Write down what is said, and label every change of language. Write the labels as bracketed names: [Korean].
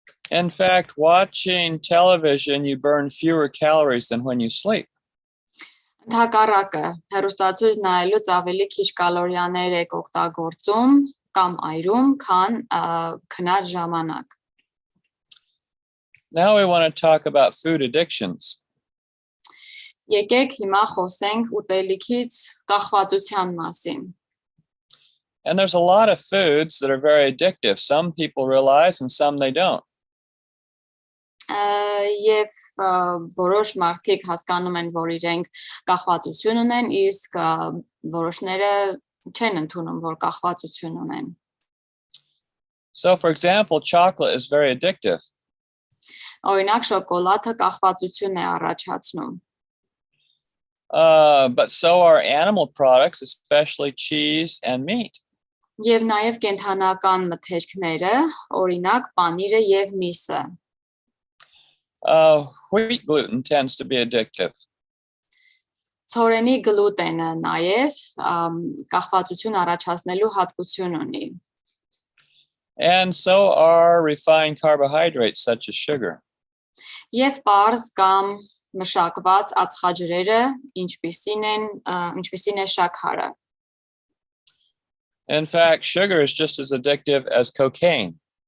[English] In fact, watching television, you burn fewer calories than when you sleep. [Armenian] Ընդհակառակը, հեռուստացույց նայելուց ավելի քիչ կալորիաներ եք օգտագործում կամ այրում, քան քնած ժամանակ։ [English] Now we want to talk about food addictions. [Armenian] Եկեք հիմա խոսենք ուտելիքից կախվածության մասին։ [English] And there's a lot of foods that are very addictive. Some people realize and some they don't. [Armenian] Եվ որոշ մարդիկ հասկանում են, որ իրենք կախվածություն ունեն, իսկ որոշները չեն ընդունում, որ կախվածություն ունեն։ [English] So for example, chocolate is very addictive. [Armenian] Օրինակ շոկոլադը կախվածություն է առաջացնում։ [English] But so are animal products, especially cheese and meat. [Armenian] Եվ նաև կենդանական մթերքները, օրինակ պանիրը եւ միսը։ [English] Wheat gluten tends to be addictive. [Armenian] Ցորենի գլուտենը նաև կախվածություն առաջացնելու հատկություն ունի։ [English] And so are refined carbohydrates such as sugar. [Armenian] Եվ պարզ կամ մշակված ածխաջրերը, ինչպիսին է շաքարը։ [English] In fact, sugar is just as addictive as cocaine.